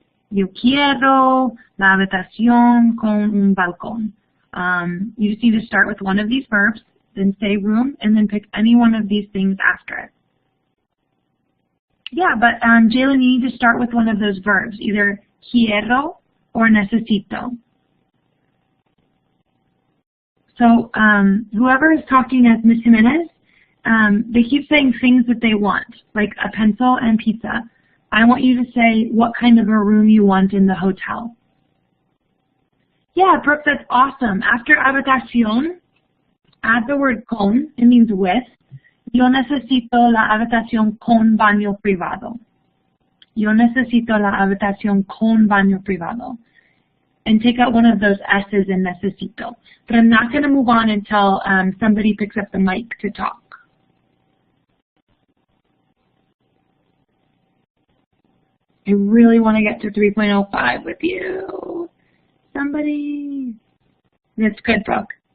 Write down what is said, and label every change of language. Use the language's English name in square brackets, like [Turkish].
[Spanish] Yo quiero la habitación con un balcón. [English] You just need to start with one of these verbs, then say room, and then pick any one of these things after it. Yeah, but Jalen, you need to start with one of those verbs, either quiero or necesito. So whoever is talking as Ms. Jimenez, they keep saying things that they want, like a pencil and pizza. I want you to say what kind of a room you want in the hotel. Yeah, Brooke, that's awesome. After habitación, add the word con, it means with. [Spanish] Yo necesito la habitación con baño privado. Yo necesito la habitación con baño privado. [English] and take out one of those S's in necesito. But I'm not going to move on until somebody picks up the mic to talk. I really want to get to 3.05 with you. Somebody. That's good, Brooke.